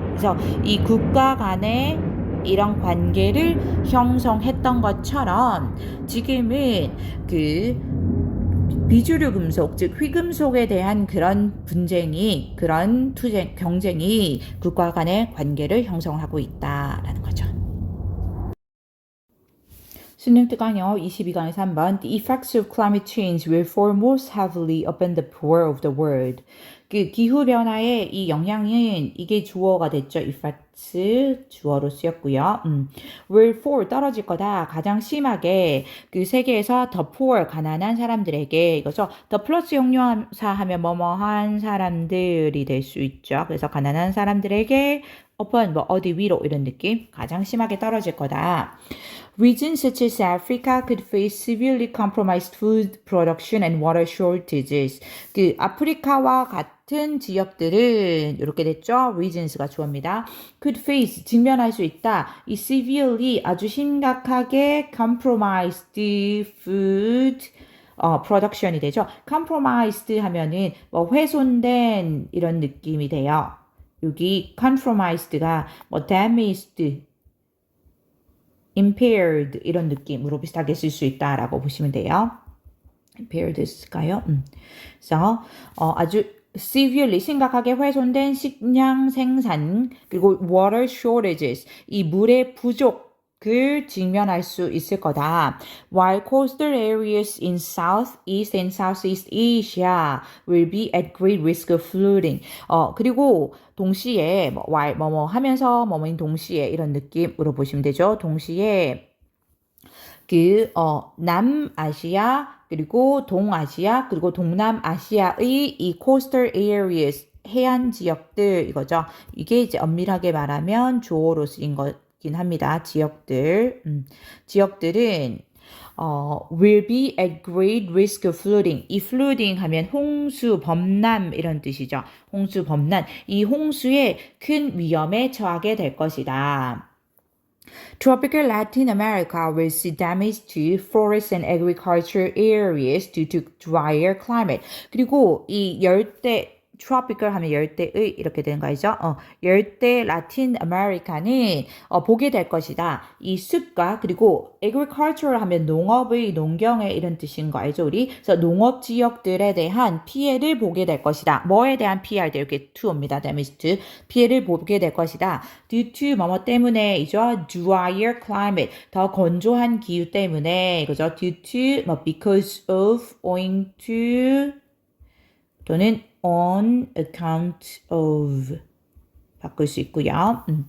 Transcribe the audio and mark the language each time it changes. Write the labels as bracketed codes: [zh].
[ko] 그래서 이 국가 간의 이런 관계를 형성했던 것처럼 지금은 그 비주류 금속, 즉 휘금속에 대한 그런 분쟁이, 그런 경쟁이 국가 간의 관계를 형성하고 있다라는 거죠. 수능 특강요 22강의 3번 [en] The effects of climate change will fall most heavily upon the poor of the world. [ko] 그 기후변화의 이 영향은 이게 주어가 됐죠. effects 주어로 쓰였고요. will fall 떨어질 거다. 가장 심하게 그 세계에서 the poor 가난한 사람들에게 이거죠. the 플러스 형용사 하면 뭐뭐한 사람들이 될 수 있죠. 그래서 가난한 사람들에게 upon 뭐 어디 위로 이런 느낌 가장 심하게 떨어질 거다. [en] Regions such as Africa could face severely compromised food production and water shortages. [ko] 그 아프리카와 같은 지역들은 이렇게 됐죠. Regions가 주어입니다. Could face 직면할 수 있다. 이 [en] severely [ko] 아주 심각하게 [en] compromised food production [ko] 이 되죠. compromised 하면은 뭐 훼손된 이런 느낌이 돼요. 여기 compromised가 뭐 damaged impaired 이런 느낌으로 비슷하게 쓸 수 있다라고 보시면 돼요. impaired일까요? 그래서 아주 severely 심각하게 훼손된 식량 생산 그리고 water shortages 이 물의 부족을 직면할 수 있을 거다. [en] While coastal areas in Southeast and Southeast Asia will be at great risk of flooding. [ko] 그리고 동시에 while 뭐뭐 하면서 뭐뭐인 동시에 이런 느낌으로 보시면 되죠. 동시에 남아시아 그리고 동아시아 그리고 동남아시아의 이 coastal areas 해안 지역들 이거죠. 이게 이제 엄밀하게 말하면 주어로 쓰인 거긴 합니다. 지역들. 지역들은 [en] will be at great risk of flooding. [ko] 이 flooding 하면 홍수, 범람 이런 뜻이죠. 홍수, 범람. 이 홍수에 큰 위험에 처하게 될 것이다. [en] Tropical Latin America will see damage to forest and agriculture areas due to drier climate. [ko] 그리고 이 열대 tropical 하면 열대의 이렇게 되는 거 알죠? 열대 라틴 아메리카는 보게 될 것이다. 이 숲과 그리고 agriculture 하면 농업의 농경의 이런 뜻인 거 알죠? 우리 그래서 농업 지역들에 대한 피해를 보게 될 것이다. 뭐에 대한 피해 할 때 이렇게 to입니다. [en] damage to [ko] 피해를 보게 될 것이다. due to 뭐뭐 때문에이죠. [en] drier climate [ko] 더 건조한 기후 때문에 이거죠. [en] due to 뭐 because of owing to 또는 on account of [ko] 바꿀 수 있고요.